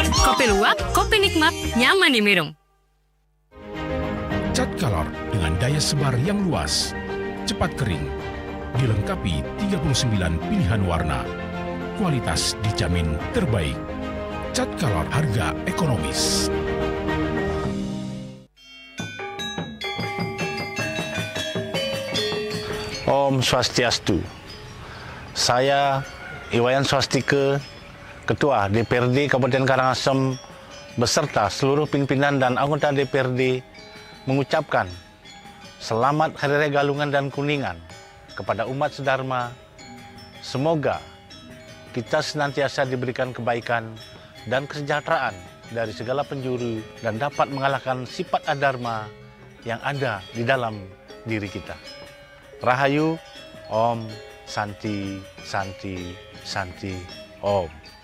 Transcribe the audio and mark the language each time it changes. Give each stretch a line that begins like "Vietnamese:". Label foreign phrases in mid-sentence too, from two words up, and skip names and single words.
Indonesian: Kopi luwak, kopi nikmat, nyaman diminum. Cat Color dengan daya sebar yang luas, cepat kering, dilengkapi 39 pilihan warna. Kualitas dijamin terbaik. Cat Color harga ekonomis.
Sanskrit: Om Swastiastu.
Indonesian: Saya Iwayan Swastika, Ketua DPRD Kabupaten Karangasem beserta seluruh pimpinan dan anggota DPRD mengucapkan selamat Hari Raya Galungan dan Kuningan kepada umat sedharma. Semoga kita senantiasa diberikan kebaikan dan kesejahteraan dari segala penjuru dan dapat mengalahkan sifat adharma yang ada di dalam diri kita.
Sanskrit: Rahayu, Om, Santi, Santi, Santi, Om.